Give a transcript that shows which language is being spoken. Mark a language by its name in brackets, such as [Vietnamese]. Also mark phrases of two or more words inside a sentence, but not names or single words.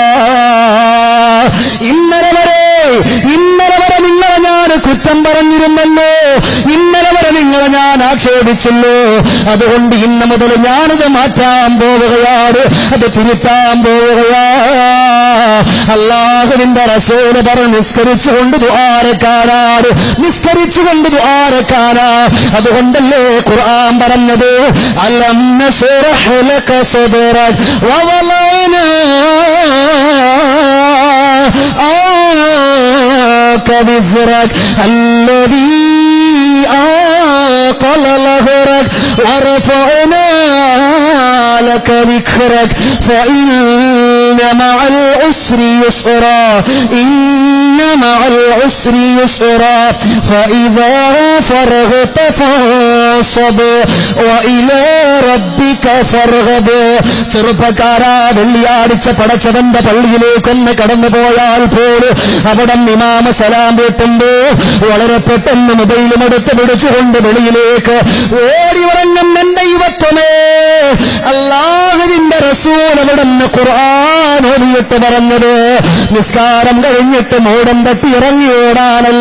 [Malayalam] ഇന്നലെ വരെ നിങ്ങളെ ഞാൻ കുറ്റം പറഞ്ഞിരുന്നല്ലോ, ഇന്നലെ വരെ നിങ്ങളെ ഞാൻ ആക്ഷേപിച്ചല്ലോ, അതുകൊണ്ട് ഇന്ന് മുതൽ ഞാനത് മാറ്റാൻ പോവുകയാണ്, അത് തിരുത്താൻ പോവുകയാ. അല്ലാഹുവിന്റെ റസൂൽ പറഞ്ഞു, നിസ്കരിച്ചുകൊണ്ട് ദുആരക്കാനാണ്, നിസ്കരിച്ചുകൊണ്ട് ദുആരക്കാനാ. അതുകൊണ്ടല്ലേ ഖുർആൻ പറഞ്ഞത്, [Arabic] ألم نشرح لك صدرك ووضعنا وزرك الذي أنقض ظهرك ورفعنا لك ذكرك فإن مع العسر يسرا إن مع العسر يسرا فإذا فرغت فانصب وإلى ربك فارغب. [Malayalam] ചെറുപ്പക്കാരാ, വെള്ളിയാഴ്ച പടച്ചവന്റെ പള്ളിയിലേക്കൊന്ന് കടന്നു പോയാൽ പോലും അവിടെ ഇമാമ സലാം വീട്ടുമ്പോ വളരെ പെട്ടെന്ന് മൊബൈലും എടുത്ത് പിടിച്ചുകൊണ്ട് വെളിയിലേക്ക് ഓടി ഉറങ്ങും എന്റെ യുവത്വമേ. അല്ലാഹുവിന്റെ റസൂൽ അവിടെ നിന്ന് ഖുർആൻ ഓതിയിട്ട് പറഞ്ഞത് നിസ്കാരം കഴിഞ്ഞിട്ട് മോടം തട്ടി ഇറങ്ങി ഓടാനല്ല.